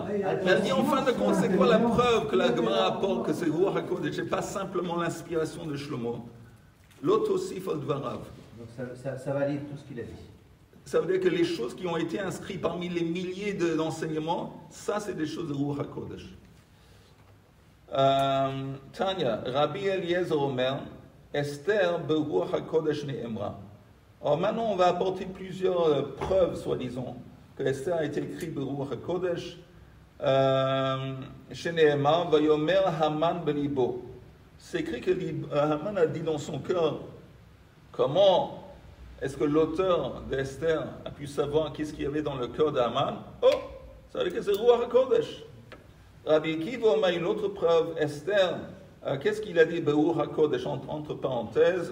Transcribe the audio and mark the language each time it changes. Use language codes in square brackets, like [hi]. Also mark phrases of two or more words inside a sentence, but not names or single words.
[fr] Elle dit en fin de compte, c'est quoi la preuve que la Gemara apporte que c'est [he] רוח הקודש [fr] et pas simplement l'inspiration de Shlomo? [he] לא תוסף על דבריו. [fr] Donc ça valide tout ce qu'il a dit. Ça veut dire que les choses qui ont été inscrites parmi les milliers d'enseignements, ça c'est des choses de [he] רוח הקודש. תניא רבי אליעזר אומר אסתר ברוח הקודש נאמרה. [fr] Alors maintenant on va apporter plusieurs preuves, soi-disant, que Esther a été écrite [he] ברוח הקודש. שנאמר ויאמר המן בלבו. [fr] C'est écrit que Haman a dit dans son cœur, comment est-ce que l'auteur d'Esther a pu savoir qu'est-ce qu'il y avait dans le cœur d'Haman? Oh, ça veut dire que c'est [he] רוח הקודש. [fr] Rabbi Akiva a une autre preuve, Esther, qu'est-ce qu'il a dit, [he] רוח הקודש, [fr] entre parenthèses?